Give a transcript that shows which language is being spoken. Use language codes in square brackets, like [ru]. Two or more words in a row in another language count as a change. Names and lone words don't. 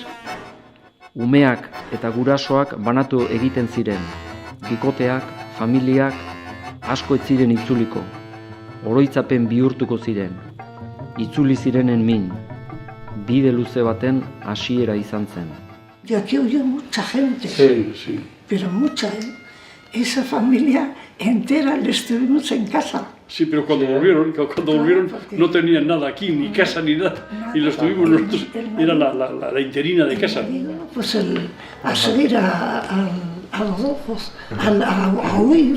[eu] Umeak eta gurasoak banatu egiten ziren. Bikoteak, familiak, asko ez ziren itzuliko. Oroitzapen bihurtuko ziren. Itzuli zirenen min. Bide luze baten hasiera izan zen. [es] De aquí huyó mucha gente, Sí. pero mucha, ¿eh? Esa familia entera la estuvimos en casa. Sí, pero cuando volvieron no tenían nada aquí, ni casa ni nada. Y los tuvimos nosotros, era la interina de casa. Pues a seguir a los ojos, a huir.